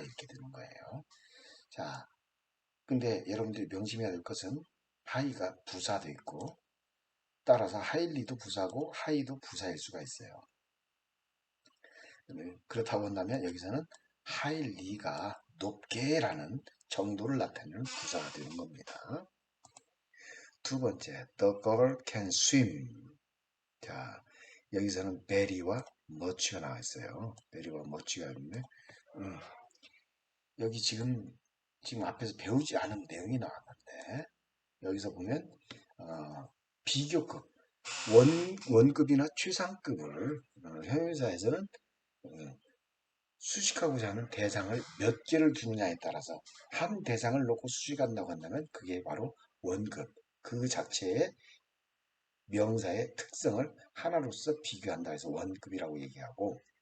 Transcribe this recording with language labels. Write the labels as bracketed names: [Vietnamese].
[Korean] 이렇게 되는 거예요. 자, 근데 여러분들이 명심해야 될 것은 high가 부사도 있고 따라서 highly도 부사고 high도 부사일 수가 있어요. 그렇다고 한다면 여기서는 highly가 높게라는 정도를 나타내는 부사가 되는 겁니다. 두 번째, [English] the girl can swim. [Korean] 자, 여기서는 very와 much가 나와 있어요. very와 much가 있는데, 여기 지금 앞에서 배우지 않은 내용이 나왔는데, 여기서 보면, 비교급, 원급이나 최상급을, 형용사에서는, 수식하고자 하는 대상을 몇 개를 두느냐에 따라서, 한 대상을 놓고 수식한다고 한다면, 그게 바로 원급, 그 자체의 명사의 특성을 하나로서 비교한다 해서 원급이라고 얘기하고